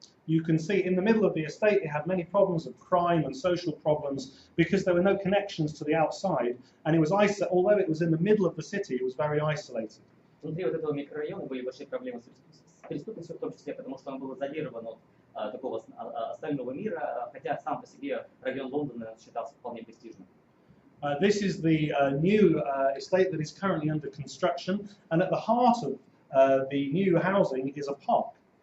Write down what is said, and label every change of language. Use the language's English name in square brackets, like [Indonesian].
[English] You can see in the middle of the estate it had many problems of crime and social problems because there were no connections to the outside, and it was although it was in the middle of the city, it was very isolated. [Russian] Внутри вот этого микрорайона были большие проблемы с преступностью, в том числе потому, что он был изолирован от такого остального мира, хотя сам по себе район Лондона считался вполне престижным. [English] This is the new estate that is currently under construction, and at the heart of the new housing is a park.